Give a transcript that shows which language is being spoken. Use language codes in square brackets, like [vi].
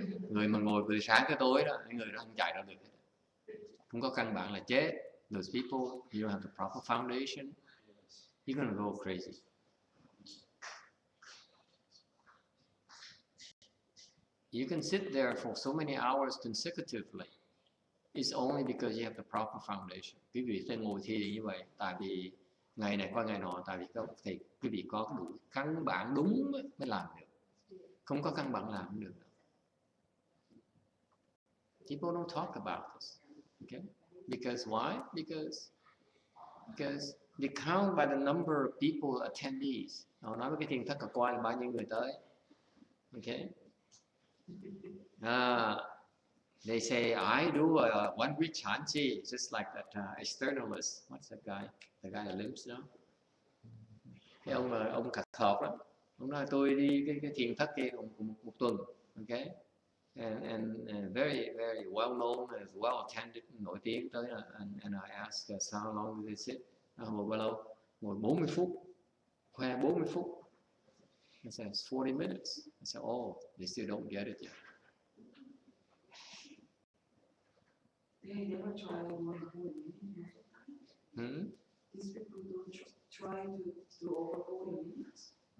[vi] Người mà ngồi từ sáng tới tối đó, người đó không chạy ra được. Không có căn bản là chết. [en] Those people, you don't have the proper foundation, you're going to go crazy. You can sit there for so many hours consecutively. It's only because you have the proper foundation. [vi] Quý vị sẽ ngồi thiền như vậy, tại vì ngày này qua ngày nọ, tại vì quý vị có đủ căn bản đúng mới làm được. Không có căn bản làm không được. [en] People don't talk about this. Okay? Because why? Because they count by the number of people attendees. [vi] Họ nói với cái thiền thất cả qua là bao nhiêu người tới. [en] Okay? They say I do one week chanchi, just like that externalist. What's that guy? The guy that lives now. [vi] Cái ông là ông Cà Thọt đó, ông nói tôi đi cái thiền thất kia một tuần, okay, [en] and very very well known, well attended, [vi] nổi tiếng tới là, [en] and I asked us how long did they sit, [vi] ngồi bao lâu, ngồi 40 phút, khoe 40 phút. [en] I said 40 minutes. I said, oh, they still don't get it yet. They never try more than 40 minutes. These people don't try to do over 40 minutes.